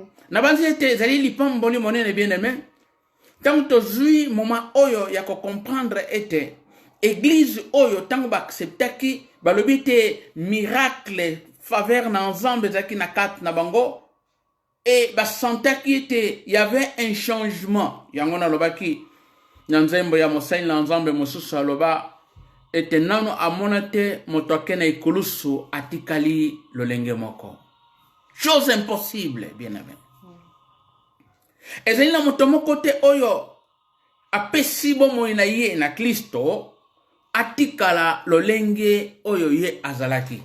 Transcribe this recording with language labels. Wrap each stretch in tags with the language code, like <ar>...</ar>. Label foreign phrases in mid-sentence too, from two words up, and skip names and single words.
<ln>Na banzi ete zali lipamboli monene</ln> <fr>bien aimé.</fr> <ln>Tant tozui moment oyo ya ko comprendre ete église oyo tango ba acceptaki balobi te</ln> <fr>miracle faveur</fr> <ln>na ensemble zaki na kat na bango et ba sentaki ete</ln> <fr>y avait un changement.</fr> <ln>Yango na lobaki Nyanzembo ya mosai na nzambe mosusu aloba ete nano amonate moto akena ikulusu atikali lolenge moko.</ln> <fr>Chose impossible, bien aimé.</fr> <ln>Ezali na moto moko te oyo apesi bomo na ye na Kristo atikala lolenge oyo ye azalaki.</ln>